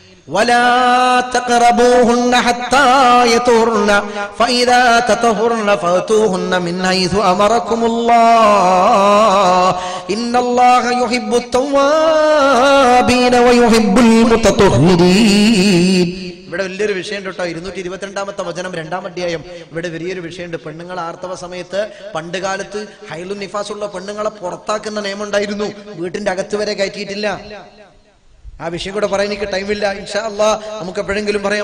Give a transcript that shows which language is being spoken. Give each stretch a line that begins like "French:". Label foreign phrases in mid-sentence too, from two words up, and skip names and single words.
Arabic: ولا تقربوهن حتى يطهرن فإذا تطهرن فأتوهن من حيث أمركم الله إن الله يحب التوابين ويحب المتطهرين.
Malayalam: ഇവിടെ വലിയൊരു വിഷയം കേട്ടോ. 222-ാമത്തെ വചനം 2-ാം അധ്യായം. ഇവിടെ വലിയൊരു വിഷയമുണ്ട്. പെണ്ണുങ്ങൾ ആർത്തവ സമയത്ത് പണ്ട് കാലത്ത്
Arabic: حيض نفاس
Malayalam: ഉള്ള പെണ്ണുങ്ങളെ പുറത്താക്കുന്ന നിയമം ഉണ്ടായിരുന്നു. വീട്ടിന്റെ അകത്ത് വരെ കയറ്റിയിട്ടില്ല. ആ വിഷയം കൂടെ പറയാൻ എനിക്ക് ടൈമില്ല.
Arabic: إن شاء الله
Malayalam: നമുക്ക് എപ്പോഴെങ്കിലും പറയാം.